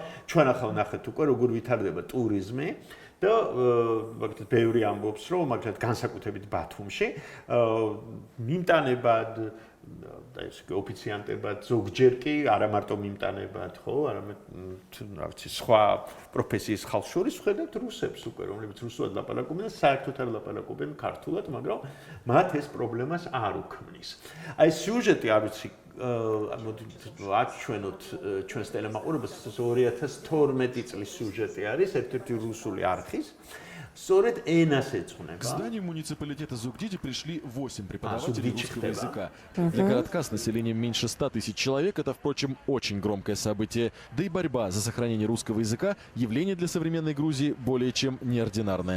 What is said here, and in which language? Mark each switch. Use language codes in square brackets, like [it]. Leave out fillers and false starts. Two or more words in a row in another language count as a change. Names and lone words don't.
[ka] ჩვენ ახლა ვნახეთ უკვე როგორ ვითარდება ტურიზმი და მაგალითად ბევრი ამბობს, რომ მაგალითად განსაკუთრებით ბათუმში მიმტანებად და ეს ოფიციანტებად ზოგჯერ კი არა მარტო მიმტანებად, ხო, არამედ რა ვიცი, სხვა პროფესიის ხალხს შორის ვხედავთ რუსებს უკვე, რომლებიც რუსულად ლაპარაკობენ და საერთოდ არ ლაპარაკობენ ქართულად, მაგრამ მათ ეს პრობლემას არ უქმნის. აი სიუჟეტი, არ ვიცი, აჩვენოთ ჩვენს ტელემაყურებელს, 2012 წლის სიუჟეტი არის, ერთ-ერთი რუსული არხის. [ru] К зданию муниципалитета Зугдиди пришли 8 преподавателей русского языка. Для городка с населением меньше 100 тысяч человек это, впрочем, очень громкое событие. Да и борьба за сохранение русского языка – явление для современной Грузии более чем неординарное.